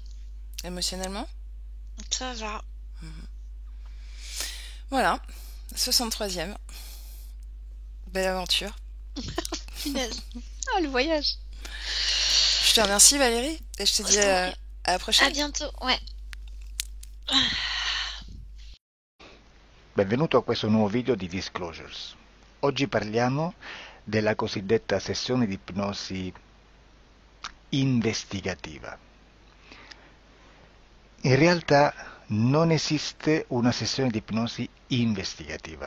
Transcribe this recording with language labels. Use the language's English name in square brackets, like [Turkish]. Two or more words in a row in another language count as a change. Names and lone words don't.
[French] émotionnellement? ça va. Voilà, 63e. Belle aventure. Punaise. Ah, le voyage. Je te remercie Valérie et je te dis Je t'en prie. à la À prochaine. bientôt, ouais. [Italian] Benvenuto a questo nuovo video di Disclosures. Oggi parliamo della cosiddetta sessione di ipnosi investigativa. In realtà non esiste una sessione di ipnosi investigativa.